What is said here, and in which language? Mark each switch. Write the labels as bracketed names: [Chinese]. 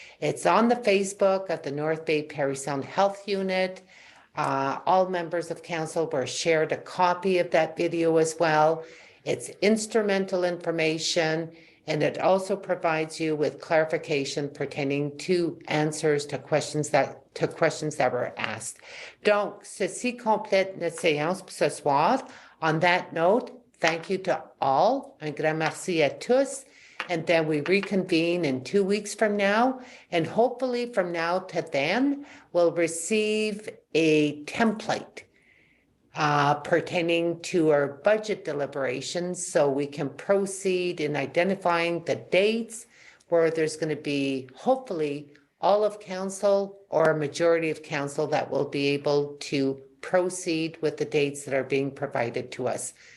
[English] It's on the Facebook of the North Bay Parry Sound Health Unit. All members of council were shared a copy of that video as well. It's instrumental information, and it also provides you with clarification pertaining to answers to questions that were asked. [French] Donc, ceci complète notre séance pour ce soir. [English] On that note, thank you to all. [French] Un grand merci à tous. [English] And then we reconvene in 2 weeks from now. And hopefully from now to then, we'll receive a template pertaining to our budget deliberations, so we can proceed in identifying the dates where there's going to be hopefully all of council or a majority of council that will be able to proceed with the dates that are being provided to us.